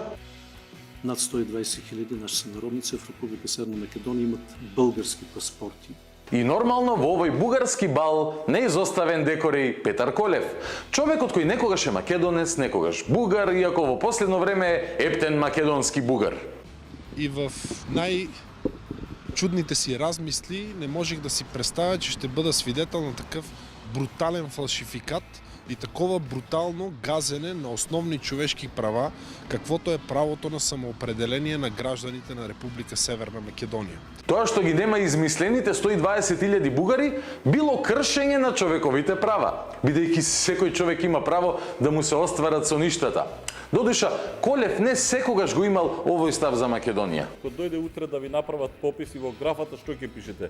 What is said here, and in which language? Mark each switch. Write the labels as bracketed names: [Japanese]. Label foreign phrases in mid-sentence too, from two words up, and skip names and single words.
[Bulgarian] Над 120.000 наши сънародници в Република Северна Македонија имат български паспорти. [Macedonian] И нормално во овој бугарски бал неизоставен декор е и Петар Колев. Човекот кој некогаш е македонец, некогаш бугар, иако во последно време е ептен македонски бугар. [Bulgarian] И в најчудните си размисли не можех да си представя, че ще бъда свидетел на такъв брутален фалшификат и такова брутално газене на основни човешки права, каквото е правото на самоопределение на гражданите на Република Северна Македонија. [Macedonian] Тоа што ги нема измислените 120.000 бугари било кршење на човековите права, бидејќи секој човек има право да му се остварат соништата. Додуша, Колев не секогаш го имал овој став за Македонија. Кога дојде утре да ви направат попис и во графата што ќе пишете?